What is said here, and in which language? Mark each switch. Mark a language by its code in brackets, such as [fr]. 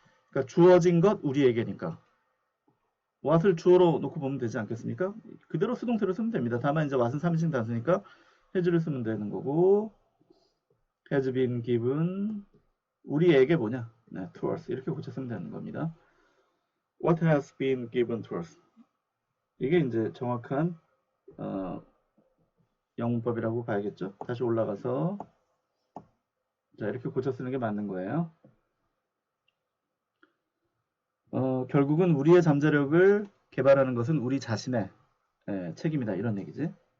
[ko] 그러니까 주어진 것 우리에게니까 what을 주어로 놓고 보면 되지 않겠습니까? 그대로 수동태로 쓰면 됩니다. 다만 이제 what은 3인칭 단수니까 has를 쓰면 되는 거고, has been given 우리에게 뭐냐? to us 이렇게 고쳤으면 되는 겁니다. [en] What has been given to us. [ko] 이게 이제 정확한 영문법이라고 봐야겠죠? 다시 올라가서 자 이렇게 고쳐 쓰는 게 맞는 거예요. 결국은 우리의 잠재력을 개발하는 것은 우리 자신의 책임이다 이런 얘기지.